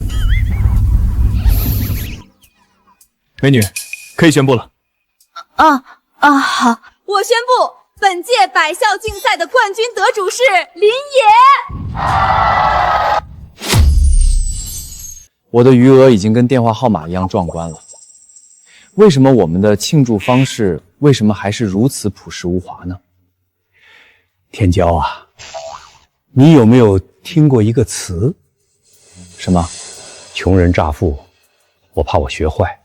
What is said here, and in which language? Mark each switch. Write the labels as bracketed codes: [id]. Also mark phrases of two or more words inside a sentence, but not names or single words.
[zh] 美女，可以宣布了。好。我宣布，本届百校競賽的冠軍得主是林野。我的餘額已經跟電話號碼一樣壯觀了。為什麼我們的慶祝方式為什麼還是如此樸實無華呢？天驕啊，你有沒有聽過一個詞？什麼？窮人乍富，我怕我學壞。